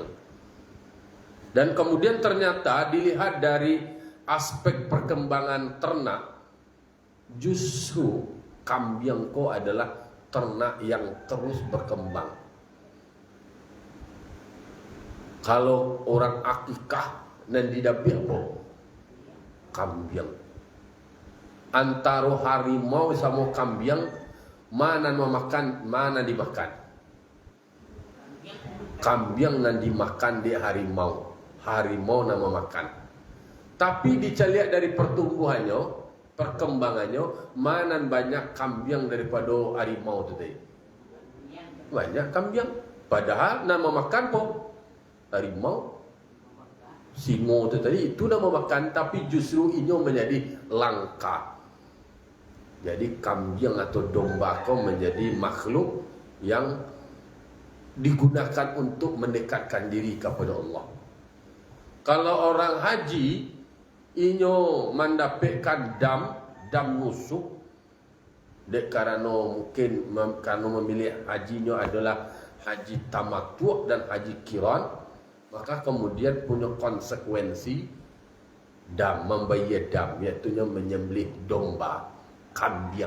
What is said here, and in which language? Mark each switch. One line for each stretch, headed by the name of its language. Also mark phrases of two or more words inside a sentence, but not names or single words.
Indonesian: Dan kemudian ternyata dilihat dari aspek perkembangan ternak, justru kambiang ko adalah ternak yang terus berkembang. Kalau orang akikah dan didapi apa? Kambiang. Antara harimau sama kambiang, mana memakan, mana dimakan?
Minangkabau: Kambiang nan dimakan di harimau, harimau nama makan.
Indonesian: Tapi dicaliat dari pertumbuhannya, perkembangannya, mana banyak kambiang daripada harimau tu tadi. Banyak kambiang. Padahal nama makan po harimau, singo tu tadi itu nama makan, tapi justru ini menjadi langka. Jadi kambiang atau domba kau menjadi makhluk yang digunakan untuk mendekatkan diri kepada Allah. Kalau orang haji inyo mendapatkan dam nusuk, dek karena mungkin karena memilih hajinya adalah haji tamattu dan haji qiran, maka kemudian punya konsekuensi membayar dam, iaitu menyembelih domba, kambing.